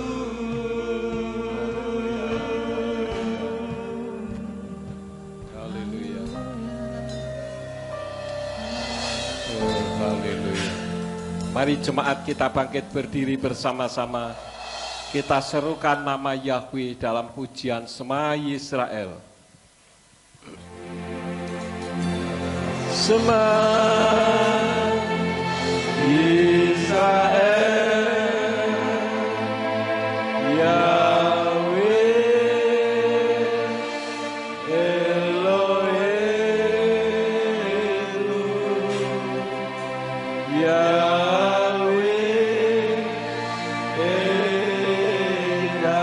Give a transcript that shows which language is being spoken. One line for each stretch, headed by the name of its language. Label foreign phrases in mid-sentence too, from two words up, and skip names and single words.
Indonesian: Haleluya. Oh, haleluya. Mari jemaat kita bangkit berdiri bersama-sama. Kita serukan nama Yahweh dalam pujian Shema Yisrael.
Hebrew: שמע ישראל יהוה אלהינו יהוה אחד.